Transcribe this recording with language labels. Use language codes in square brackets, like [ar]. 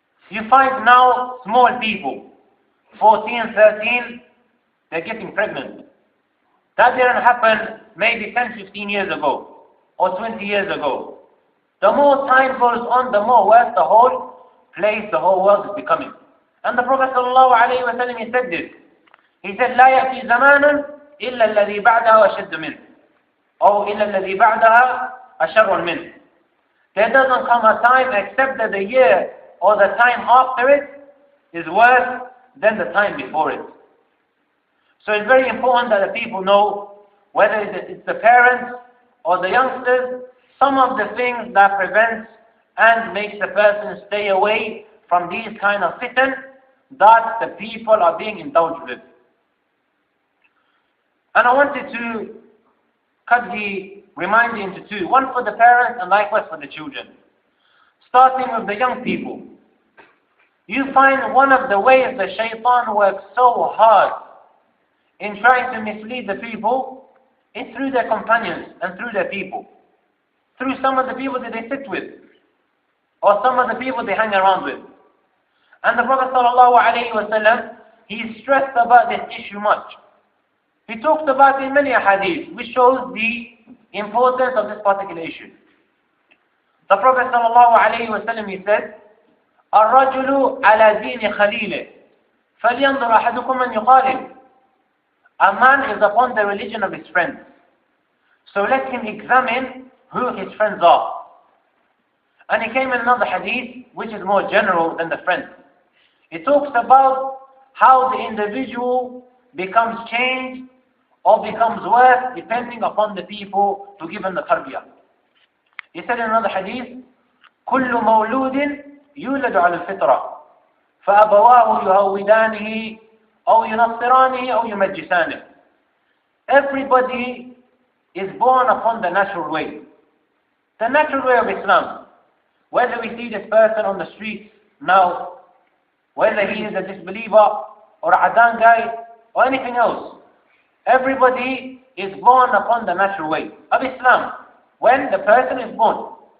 [en] You find now small people, 14, 13, they're getting pregnant. That didn't happen maybe 10, 15 years ago, or 20 years ago. The more time goes on, the more worse the whole place, the whole world is becoming. And the Prophet ﷺ, he said this. He said, [ar] لا يأتي زمان إلا الذي بعدها أشد منه. أو إلا الذي بعدها أشر منه. [en] There doesn't come a time except that the year or the time after it is worse than the time before it. So it's very important that the people know, whether it's the parents or the youngsters, some of the things that prevents and makes the person stay away from these kind of fitan that the people are being indulged with. And I wanted to cut the reminder into two, one for the parents and likewise for the children. Starting with the young people. You find one of the ways the shaitan works so hard in trying to mislead the people is through their companions and through their people. Through some of the people that they sit with, or some of the people they hang around with. And the Prophet ﷺ, he stressed about this issue much. He talked about it in many hadiths, which shows the importance of this particular issue. The Prophet ﷺ, he said, [ar] الرجل على دين خليله فلينظر أحدكم من يخالل. [en] A man is upon the religion of his friends. So let him examine who his friends are. And he came in another hadith, which is more general than the friends. It talks about how the individual becomes changed or becomes worse depending upon the people to give him the tarbiyah. He said in another hadith, [ar] كل مولود يولد على الفطرة فأبواه يهودانه أو ينصرانه أو يمجسانه. [en] Everybody is born upon the natural way. The natural way of Islam. Whether we see this person on the streets now, whether he is a disbeliever or a Adan guy or anything else, everybody is born upon the natural way of Islam when the person is born.